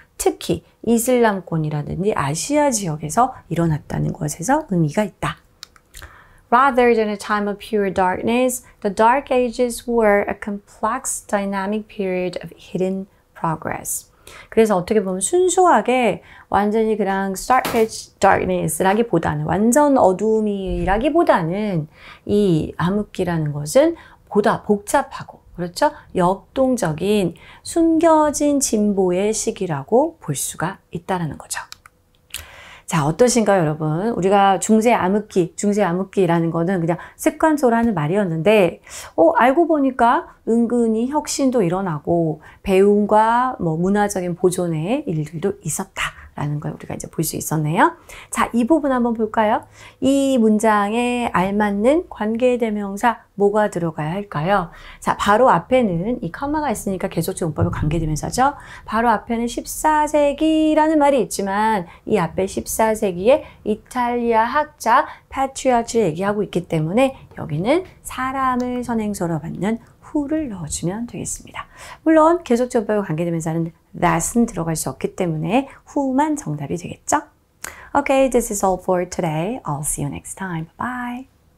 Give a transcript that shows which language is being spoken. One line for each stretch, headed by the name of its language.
Korean: 특히 이슬람권이라든지 아시아 지역에서 일어났다는 것에서 의미가 있다.
English: Rather than a time of pure darkness, the Dark Ages were a complex, dynamic period of hidden progress.
Korean: 그래서 어떻게 보면 순수하게 완전히 그냥 stark darkness 라기보다는 완전 어둠이라기보다는 이 암흑기라는 것은 보다 복잡하고 그렇죠? 역동적인 숨겨진 진보의 시기라고 볼 수가 있다는 거죠. 자, 어떠신가요, 여러분? 우리가 중세 암흑기라는 거는 그냥 습관적으로 하는 말이었는데, 알고 보니까 은근히 혁신도 일어나고, 배움과 문화적인 보존의 일들도 있었다라는 걸 우리가 이제 볼 수 있었네요. 자, 이 부분 한번 볼까요? 이 문장에 알맞는 관계대명사 뭐가 들어가야 할까요? 자, 바로 앞에는 이 커마가 있으니까 계속적 문법의 관계대명사죠. 바로 앞에는 14세기라는 말이 있지만 이 앞에 14세기의 이탈리아 학자 파트리아치를 얘기하고 있기 때문에 여기는 사람을 선행소로 받는 who를 넣어주면 되겠습니다. 물론 계속적 문법의 관계대명사는 that은 들어갈 수 없기 때문에 who만 정답이 되겠죠?
English: Okay, this is all for today. I'll see you next time. Bye.